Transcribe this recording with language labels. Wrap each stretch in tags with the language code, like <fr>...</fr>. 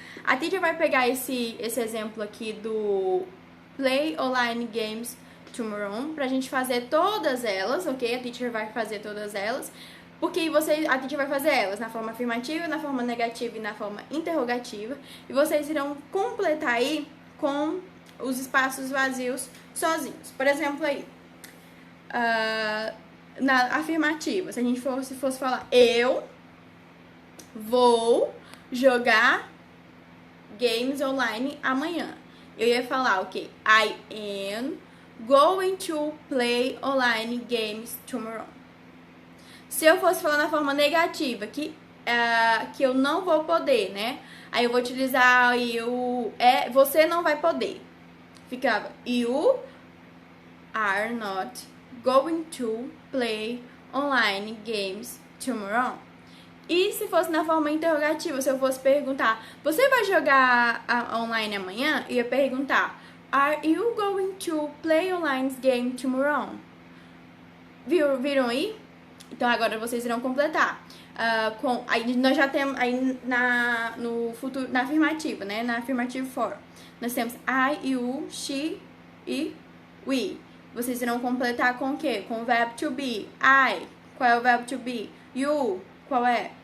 <pt>A teacher vai pegar esse exemplo aqui do</pt> <en>Play Online Games Tomorrow</en> <pt>pra gente fazer todas elas, ok? A teacher vai fazer todas elas, porque a teacher vai fazer elas na forma afirmativa, na forma negativa e na forma interrogativa, e vocês irão completar aí com os espaços vazios sozinhos. Por exemplo, aí, na afirmativa, se a gente fosse falar eu vou jogar games online amanhã, eu ia falar o quê?</pt> <en>I am going to play online games tomorrow.</en> <pt>Se eu fosse falar na forma negativa, que eu não vou poder, né? Aí eu vou utilizar aí você não vai poder. Ficava,</pt> <en>you are not going to play online games tomorrow.</en> <pt>E se fosse na forma interrogativa, se eu fosse perguntar, você vai jogar online amanhã? Eu ia perguntar,</pt> <en>are you going to play online game tomorrow?</en> <pt>Viram aí? Então agora vocês irão completar. Aí nós já temos aí no futuro, na afirmativa, né? Na affirmative form. Nós temos I, you, she e we. Vocês irão completar com o quê? Com o verbo to be. I, qual é o verbo to be? You, qual é?</pt>